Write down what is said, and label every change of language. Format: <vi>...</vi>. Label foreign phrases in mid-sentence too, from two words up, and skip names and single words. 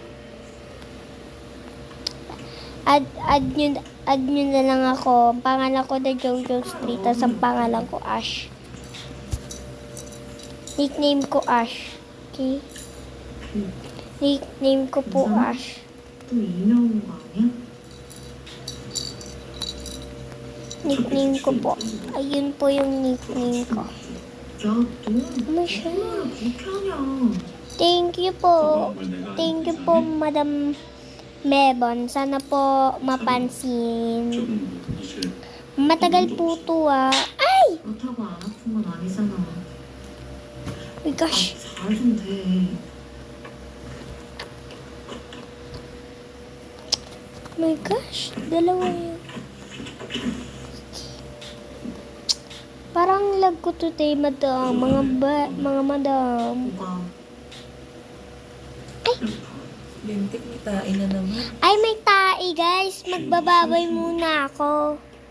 <tl>Add nyo na lang ako. Ang pangalan ko, The Jojo Stay. Tapos ang pangalan ko, Ash. Nickname ko, Ash. Okay? Nickname ko po, Ash.</tl> <ko>또 인형 거 아니야?</ko> <tl>Nickname ko po. Ayun po yung nickname ko.</tl> <ko>야, 너</ko> <tl>Ano siya?</tl> <ko>얼마나 그렇게 하냐?</ko> <en>Thank you po. Thank you po, Madam Mebon.</en> <tl>Sana po mapansin.</tl> <ko>조금 사실</ko> <tl>Matagal po to ah. Ay!</tl> <ko>그렇다고 안 아픈 건 아니잖아.</ko> <en>Oh my gosh.</en> <ko>잘 좀 돼.</ko> <en>Oh my gosh.</en> <tl>Dalawa yun. Parang lag ko today, madam. Mga madam.</tl> <ko>뭐가</ko> <tl>Lintik, may tain na naman. Ay, may tae, guys. Magbababay muna ako.</tl>